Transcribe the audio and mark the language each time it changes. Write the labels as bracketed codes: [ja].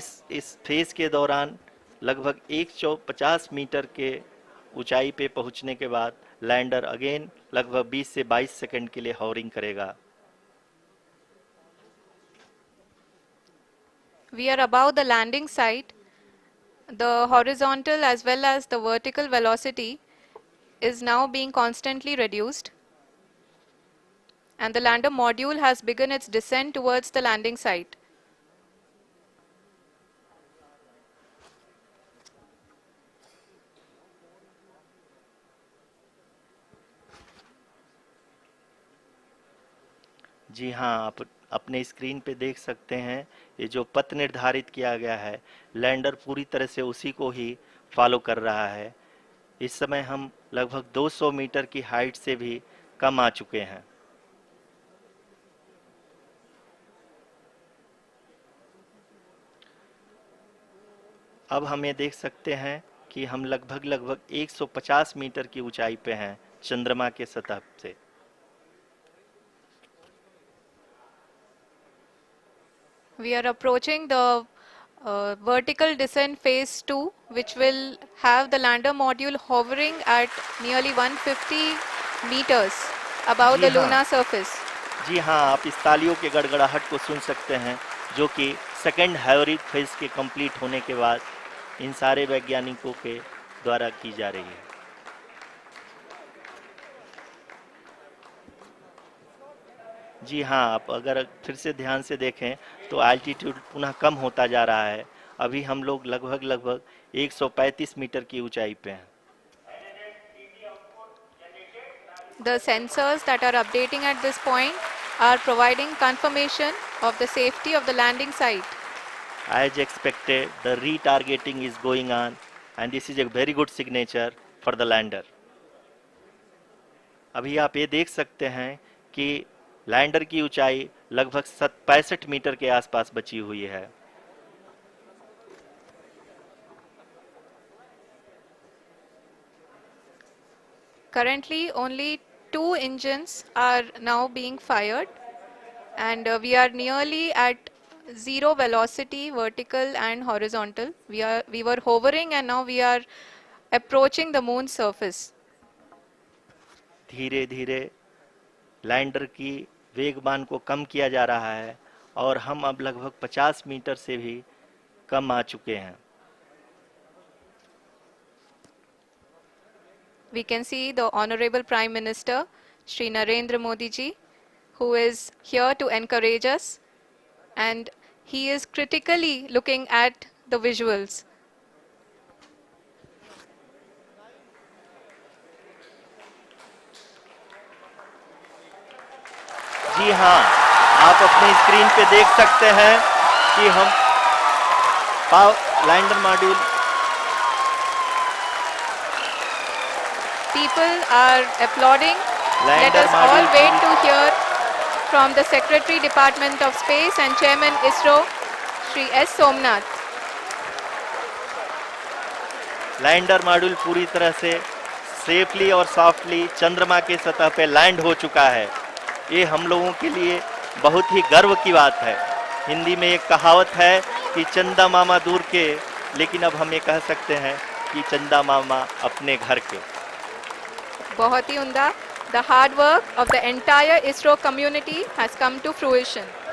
[hi] इस फेज के दौरान लगभग 150 मीटर के ऊंचाई पे पहुंचने के बाद लैंडर अगेन लगभग 20 से 22 सेकंड के लिए हॉवरिंग करेगा। [en] We are above the landing site. The horizontal as well as the vertical velocity is now being constantly reduced, and the lander module has begun its descent towards the landing site. [hi] जी हाँ, आप अपने screen पे देख सकते हैं ये जो पथ निर्धारित किया गया है, लैंडर पूरी तरह से उसी को ही फॉलो कर रहा है। इस समय हम लगभग 200 मीटर की हाइट से भी कम आ चुके हैं। अब हम ये देख सकते हैं कि हम लगभग 150 मीटर की ऊंचाई पे हैं चंद्रमा के सतह से। [en] We are approaching the vertical descent phase 2, which will have the lander module hovering at nearly 150 meters above the lunar surface. [hi] जी हाँ, आप इस तालियों के गड़गड़ाहट को सुन सकते हैं जो कि सेकेंड हाइब्रिड फेज के कंप्लीट होने के बाद इन सारे वैज्ञानिकों के द्वारा की जा रही है। जी हाँ, आप अगर फिर से ध्यान से देखें तो एल्टीट्यूड पुनः कम होता जा रहा है। अभी हम लोग लगभग 135 मीटर की ऊंचाई पे हैं। [en] The sensors that are updating at this point are providing confirmation of the safety of the landing site. As expected, the retargeting is going on and this is a very good signature for the lander. [hi] अभी आप ये देख सकते हैं कि lander की ऊंचाई लगभग 65 मीटर के आसपास बची हुई है। [en] Currently, only 2 engines are now being fired, and we are nearly at zero velocity, vertical and horizontal. We were hovering, and now we are approaching the moon's surface. [hi] धीरे धीरे लैंडर की वेगमान को कम किया जा रहा है और हम अब लगभग 50 मीटर से भी कम आ चुके हैं। [en] We can see the Honorable Prime Minister, Shri Narendra Modi ji, who is here to encourage us, and he is critically looking at the visuals. [hi] जी हाँ, आप अपने स्क्रीन पे देख सकते हैं कि हम lander module [en] People are applauding. Let us all wait to hear from the Secretary Department of Space and Chairman ISRO, Shri S. Somnath. [hi] Lander module पूरी तरह से सेफली और सॉफ्टली चंद्रमा के सतह पे लैंड हो चुका है। ये हम लोगों के लिए बहुत ही गर्व की बात है। हिंदी में एक कहावत है कि चंदा मामा दूर के, लेकिन अब हम ये कह सकते हैं कि चंदा मामा अपने घर के। बहुत ही उम्दा। [en] The hard work of the entire ISRO community has come to fruition.